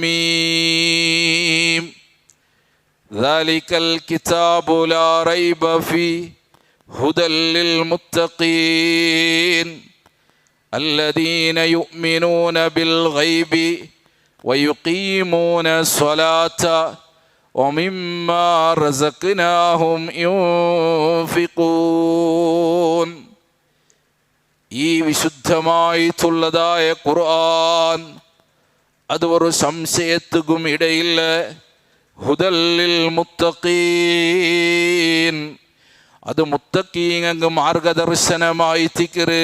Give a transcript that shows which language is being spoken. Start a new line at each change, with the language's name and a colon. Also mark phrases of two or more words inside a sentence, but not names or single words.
Arabic: م ذلك الكتاب لا ريب فيه هدى للمتقين الذين يؤمنون بالغيب ويقيمون الصلاة وَمِمَّا رَزَقْنَاهُمْ يُنْفِقُونَ.
Malayalam: ഈ വിശുദ്ധമായിട്ടുള്ളതായ ഖുർആൻ അത് ഒരു സംശയത്തുക്കും ഇടയില്ല.
Arabic: هدى للمتقين,
Malayalam: അത് മുത്തഖീങ്ങൾക്ക് മാർഗദർശനമായി തിക്കറ്.